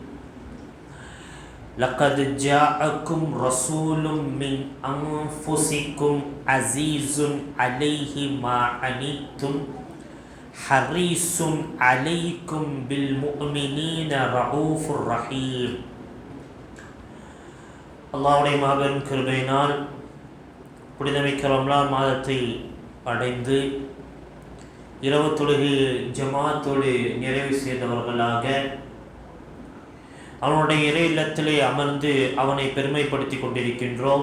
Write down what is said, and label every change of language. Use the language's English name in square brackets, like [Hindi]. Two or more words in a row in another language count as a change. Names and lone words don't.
[Arabic] لقد جاءكم رسول من أنفسكم عزيز عليه ما عنتم حريص عليكم بالمؤمنين رؤوف رحيم. [Tamil] அல்லாஹ்வுடைய மாபெரும் கிருபையினால் புனிதமிக்க ரமலான் மாதத்தை அடைந்து இரவு தொழுகை ஜமாத்தோடு நிறைவு செய்தவர்களாக அவனுடைய இறை இல்லத்திலே அமர்ந்து அவனை பெருமைப்படுத்தி கொண்டிருக்கின்றோம்.